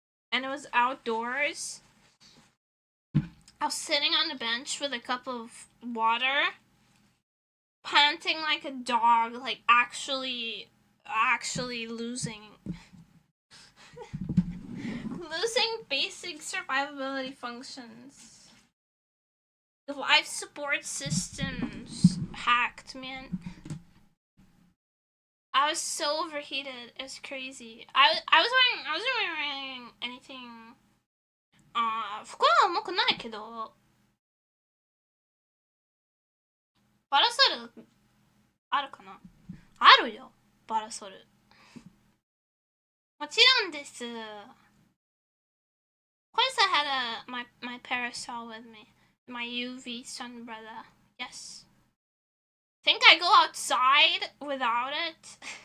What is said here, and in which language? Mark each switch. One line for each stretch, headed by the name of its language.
English: And it was outdoors. I was sitting on the bench with a cup of water, panting like a dog, like actually losing basic survivability functions. The life support systems hacked, man. I was so overheated. It was crazy. I wasn't wearing anything.
Japanese: 服は重くないけど、パラソルあるかな？あるよ、パラソル。もちろんです。
English: Of course I had my parasol with me. My UV sun umbrella. Yes. Think I go outside without it?